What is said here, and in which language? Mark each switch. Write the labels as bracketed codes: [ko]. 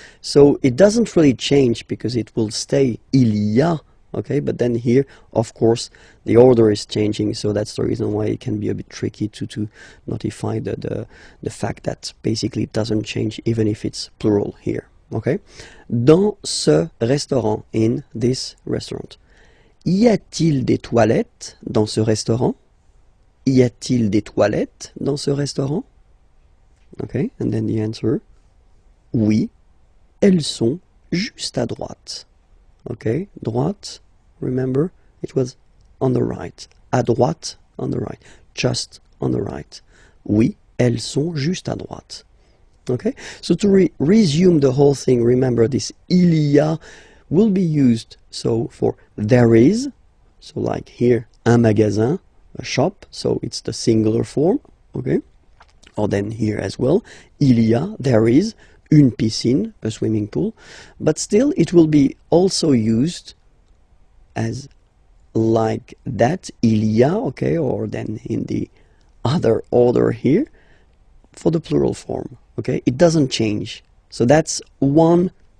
[en] So it doesn't really change because it will stay il y a, okay, but then here, of course, the order is changing, so that's the reason why it can be a bit tricky to notify the fact that basically it doesn't change even if it's plural here, okay. [fr] Dans ce restaurant, [en] in this restaurant. [fr] Y a-t-il des toilettes dans ce restaurant? Y a-t-il des toilettes dans ce restaurant? [en] Okay, and then the answer, [fr] oui, elles sont juste à droite. [en] Okay, droite, remember, it was on the right. À droite, on the right. Just on the right. [fr] Oui, elles sont juste à droite. [en] Okay, so to resume the whole thing, remember this il y a will be used so for there is, so like here, un magasin, a shop, so it's the singular form, okay? Or then here as well, il y a, there is, une piscine, a swimming pool, but still it will be also used as like that, il y a, okay, or then in the other order here, for the plural form, okay? It doesn't change. So that's one